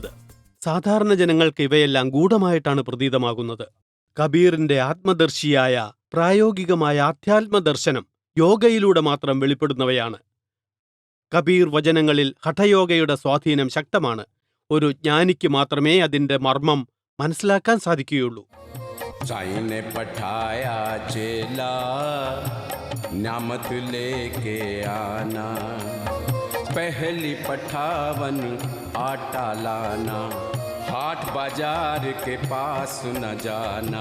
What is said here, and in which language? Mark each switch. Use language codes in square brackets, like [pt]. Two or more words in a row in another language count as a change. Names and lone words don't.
[ml] സാധാരണ ജനങ്ങൾക്ക് ഇവയെല്ലാം ഗൂഢമായിട്ടാണ് പ്രതീതമാകുന്നത്. കബീറിന്റെ ആത്മദർശിയായ പ്രായോഗികമായ ആധ്യാത്മദർശനം യോഗയിലൂടെ മാത്രം വെളിപ്പെടുന്നവയാണ്. കബീർ വചനങ്ങളിൽ ഹഠയോഗയുടെ സ്വാധീനം ശക്തമാണ്. ഒരു ജ്ഞാനിക്ക് മാത്രമേ അതിന്റെ മർമ്മം മനസ്സിലാക്കാൻ സാധിക്കുകയുള്ളൂ. [hi] साईं ने पठाया चेला, न्यामत लेके आना। पहली पठावन आटा लाना, हाट बाजार के पास न जाना।